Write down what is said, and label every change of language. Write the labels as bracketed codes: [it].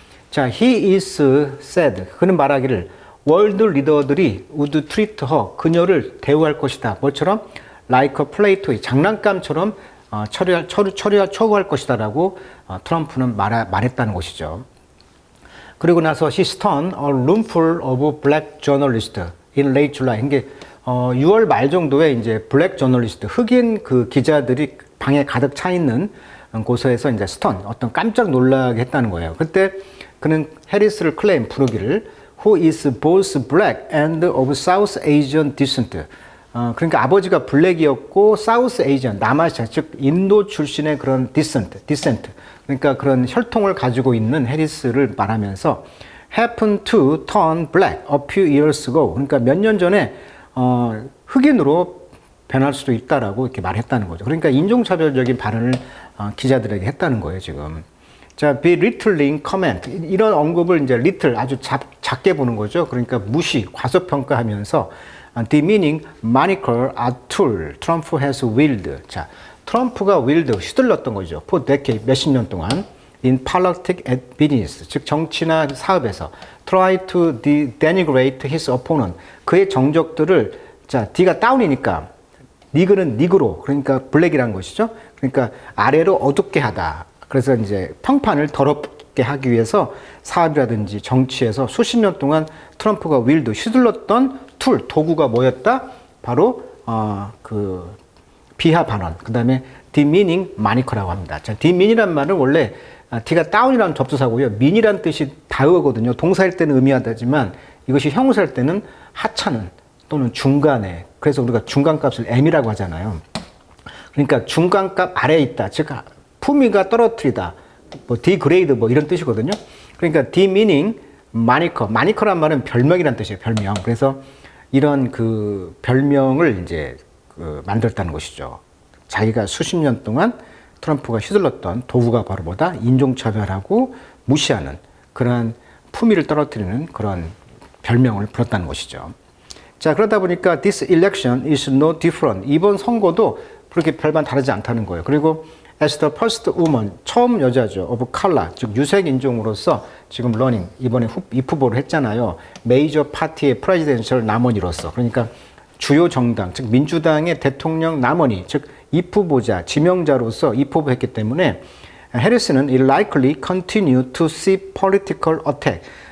[en] 자, he is said. [ko] 그는 말하기를 월드 리더들이 [en] would treat her. [ko] 그녀를 대우할 것이다. 뭐처럼? [en] like a play toy. [ko] 장난감처럼 처리할 것이다라고 트럼프는 말했다는 것이죠. 그리고 나서 [en] he stunned a room full of black journalists in late July. [ko] 이게 6월 말 정도에 이제 블랙 저널리스트, 흑인 그 기자들이 방에 가득 차 있는 곳에서 이제 스턴, 어떤 깜짝 놀라게 했다는 거예요. 그때 그는 해리스를 클레임 부르기를 [en] who is both black and of South Asian descent. [ko] 그러니까 아버지가 블랙이었고 사우스 에이지언, 남아시아, 즉 인도 출신의 그런 디센트. 그러니까 그런 혈통을 가지고 있는 해리스를 말하면서 [en] happened to turn black a few years ago. [ko] 그러니까 몇 년 전에 흑인으로 변할 수도 있다라고 이렇게 말했다는 거죠. 그러니까 인종차별적인 발언을 기자들에게 했다는 거예요, 지금. [en] 자, belittling comment. [ko] 이런 언급을 이제 little 아주 작게 보는 거죠. 그러니까 무시, 과소평가하면서 [en] demeaning moniker a tool Trump has wielded. [ko] 자, 트럼프가 wield, 휘둘렀던 거죠. [en] for decade, [ko] 몇십 년 동안. [en] in politics and business. [ko] 즉, 정치나 사업에서 [en] try to denigrate his opponent. [ko] 그의 정적들을, 자, D가 다운이니까 니그는 니그로, 그러니까 블랙이라는 것이죠. 그러니까 아래로 어둡게 하다. 그래서 이제 평판을 더럽게 하기 위해서 사업이라든지 정치에서 수십 년 동안 트럼프가 윌드, 휘둘렀던 툴, 도구가 뭐였다? 바로 그 비하 발언, 그 다음에 [en] demeaning moniker [ko] 라고 합니다. 자, demean이란 말은 원래 D가 다운이라는 접두사고요. mean이라는 뜻이 다으거든요. 동사일 때는 의미하다지만 이것이 형용사일 때는 하찮은 또는 중간에, 그래서 우리가 중간값을 M이라고 하잖아요. 그러니까 중간값 아래에 있다. 즉 품위가 떨어뜨리다. 뭐 [en] degrade [ko] 뭐 이런 뜻이거든요. [en] 그러니까 demeaning moniker. [ko] moniker란 말은 별명이란 뜻이에요. 별명. 그래서 이런 그 별명을 이제 만들었다는 것이죠. 자기가 수십 년 동안 트럼프가 휘둘렀던 도구가 바로 뭐다? 인종차별하고 무시하는 그런 품위를 떨어뜨리는 그런 별명을 불렀다는 것이죠. 자, 그러다 보니까 [en] this election is no different. [ko] 이번 선거도 그렇게 별반 다르지 않다는 거예요. 그리고 [en] as the first woman, [ko] 처음 여자죠. [en] of color, [ko] 즉 유색 인종으로서 지금 러닝, 이번에 입후보를 했잖아요. 메이저 파티의 프레지던셜 남원이로서. 그러니까 주요 정당, 즉 민주당의 대통령 남원이, 즉 입후보자, 지명자로서 입후보했기 때문에 해리스는 [en] will likely continue to see political attack.